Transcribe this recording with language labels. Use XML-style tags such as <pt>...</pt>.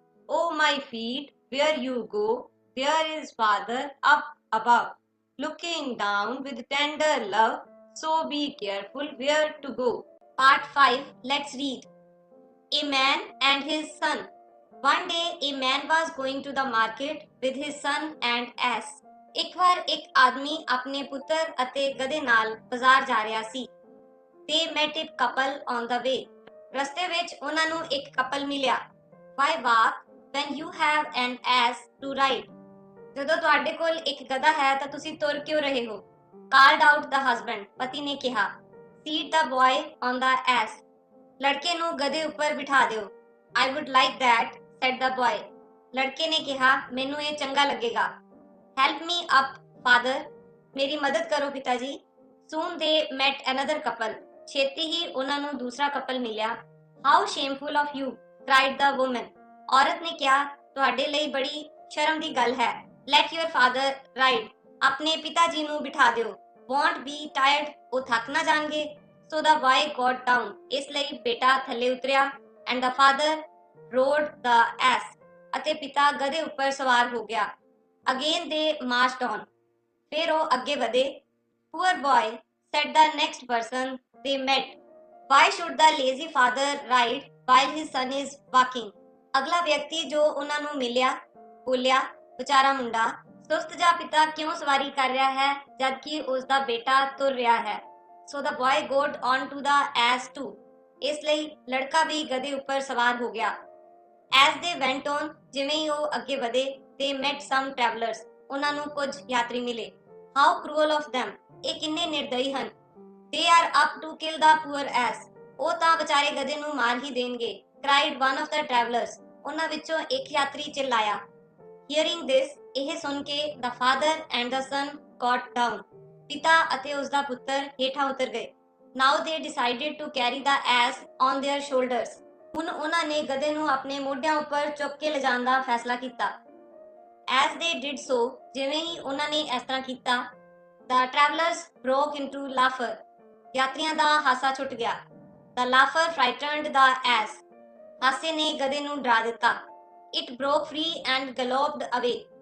<en>Oh my feet, where you go, there is father up above looking down with tender love, so be careful where to go. Part 5 let's read. A man and his son. One day a man was going to the market with his son and ass.</en> <pa>ਇੱਕ ਵਾਰ ਇੱਕ ਆਦਮੀ ਆਪਣੇ ਪੁੱਤਰ ਅਤੇ ਗਧੇ ਨਾਲ ਬਾਜ਼ਾਰ ਜਾ ਰਿਹਾ ਸੀ।</pa> <en>They met a couple on the way.</en> <pa>ਰਸਤੇ ਵਿੱਚ ਉਹਨਾਂ ਨੂੰ ਇੱਕ ਕਪਲ ਮਿਲਿਆ।</pa> <en>Why walk when you have an ass to ride?</en> <pa>ਜਦੋਂ ਤੁਹਾਡੇ ਕੋਲ ਇੱਕ ਗਧਾ ਹੈ ਤਾਂ ਤੁਸੀਂ ਤੁਰ ਕਿਉਂ ਰਹੇ ਹੋ?</pa> <en>Called out the husband.</en> <pa>ਪਤੀ ਨੇ ਕਿਹਾ।</pa> <en>Seat the boy on the ass.</en> <pa>ਲੜਕੇ ਨੂੰ ਗਧੇ ਉੱਪਰ ਬਿਠਾ ਦਿਓ।</pa> <en>I would like that, said the boy.</en> <pa>ਲੜਕੇ ਨੇ ਕਿਹਾ ਮੈਨੂੰ ਇਹ ਚੰਗਾ ਲੱਗੇਗਾ।</pa> <en>Help me up, father.</en> <pa>ਮੇਰੀ ਮਦਦ ਕਰੋ ਪਿਤਾ ਜੀ।</pa> <en>Soon they met another couple.</en> <pa>ਛੇਤੀ ਹੀ ਉਹਨਾਂ ਨੂੰ ਦੂਸਰਾ ਕਪਲ ਮਿਲਿਆ।</pa> <en>How shameful of you, cried the woman.</en> <pa>ਔਰਤ ਨੇ ਕਿਹਾ ਤੁਹਾਡੇ ਲਈ ਬੜੀ ਸ਼ਰਮ ਦੀ ਗੱਲ ਹੈ।</pa> <en>Let your father ride.</en> <pa>ਆਪਣੇ ਪਿਤਾ ਜੀ ਨੂੰ ਬਿਠਾ ਦਿਓ।</pa> <en>Won't be tired.</en> <pa>ਉਹ ਥੱਕ ਨਾ ਜਾਣਗੇ।</pa> <en>So the boy got down.</en> <pa>ਇਸ ਲਈ ਬੇਟਾ ਥੱਲੇ ਉਤਰਿਆ</pa> <en>and the father rode the ass.</en> <pa>ਅਤੇ ਪਿਤਾ ਗਧੇ ਉੱਪਰ ਸਵਾਰ ਹੋ ਗਿਆ।</pa> <en>Again they marched on.</en> <pa>ਫਿਰ ਉਹ ਅੱਗੇ ਵਧੇ।</pa> <en>Poor boy, said the next person they met. Why should the lazy father ride while his son is walking?</en> <pa>ਅਗਲਾ ਵਿਅਕਤੀ ਜੋ ਉਹਨਾਂ ਨੂੰ ਮਿਲਿਆ ਬੋਲਿਆ ਵਿਚਾਰਾ ਮੁੰਡਾ ਸੁਸਤ ਜਾ ਪਿਤਾ ਕਿਉਂ ਸਵਾਰੀ ਕਰ ਰਿਹਾ ਹੈ ਜਦਕਿ ਉਸ ਦਾ ਬੇਟਾ ਤੁਰ ਰਿਹਾ ਹੈ।</pa> <en>So the boy got on to the ass too.</en> <pa>ਇਸ ਲਈ ਲੜਕਾ ਵੀ ਗਧੇ ਉੱਪਰ ਸਵਾਰ ਹੋ ਗਿਆ।</pa> <en>As they went on,</en> <pa>ਜਿਵੇਂ ਹੀ ਉਹ ਅੱਗੇ ਵਧੇ,</pa> <en>they met some travelers.</en> <pa>ਉਹਨਾਂ ਨੂੰ ਕੁਝ ਯਾਤਰੀ ਮਿਲੇ।</pa> <en>How cruel of them.</en> <pa>ਇਹ ਕਿੰਨੇ ਨਿਰਦਈ ਹਨ।</pa> <en>They are up to kill the poor ass.</en> <pa>ਉਹ ਤਾਂ ਵਿਚਾਰੇ ਗਧੇ ਨੂੰ ਮਾਰ ਹੀ ਦੇਣਗੇ।</pa> <en>Cried one of the travelers.</en> <pa>ਉਹਨਾਂ ਵਿੱਚੋਂ ਇੱਕ ਯਾਤਰੀ ਚਿল্ਲਾਇਆ।</pa> <en>Hearing this,</en> <pa>ਇਹ ਸੁਣ ਕੇ</pa> <en>the father and the son got down.</en> <pa>ਪਿਤਾ ਅਤੇ ਉਸ ਦਾ ਪੁੱਤਰ ਹੇਠਾਂ ਉਤਰ ਗਏ।</pa> <en>Now they decided to carry the ass on their shoulders.</en> <pa>ਹੁਣ ਉਹਨਾਂ ਨੇ ਗਧੇ ਨੂੰ ਆਪਣੇ ਮੋਢਿਆਂ ਉੱਪਰ ਚੁੱਕ ਕੇ ਲਿਜਾਣ ਦਾ ਫੈਸਲਾ ਕੀਤਾ।</pa> <en>As they did so,</en> <pa>ਜਿਵੇਂ ਹੀ ਉਹਨਾਂ ਨੇ ਇਸ ਤਰ੍ਹਾਂ ਕੀਤਾ,</pa> <en>the travelers broke into laughter.</en> <pa>ਯਾਤਰੀਆਂ ਦਾ ਹਾਸਾ ਛੁੱਟ ਗਿਆ।</pa> <en>The laughter frightened the ass.</en> <pa>ਹਾਸੇ ਨੇ ਗਧੇ ਨੂੰ ਡਰਾ ਦਿੱਤਾ।</pa> <en>It broke free and galloped away.</en>